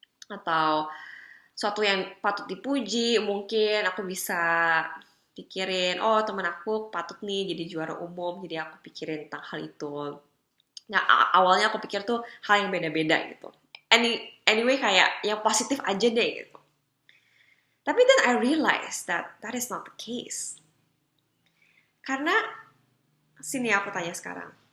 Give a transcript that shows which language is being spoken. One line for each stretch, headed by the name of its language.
Indonesian: Atau sesuatu yang patut dipuji, mungkin aku bisa pikirin, oh teman aku patut nih jadi juara umum, jadi aku pikirin tentang hal itu. Nah, awalnya aku pikir tuh hal yang beda-beda gitu. Anyway, kayak yang positif aja deh gitu.
English: Tapi then I realized that is not the case.
Indonesian: Karena, sini aku tanya sekarang.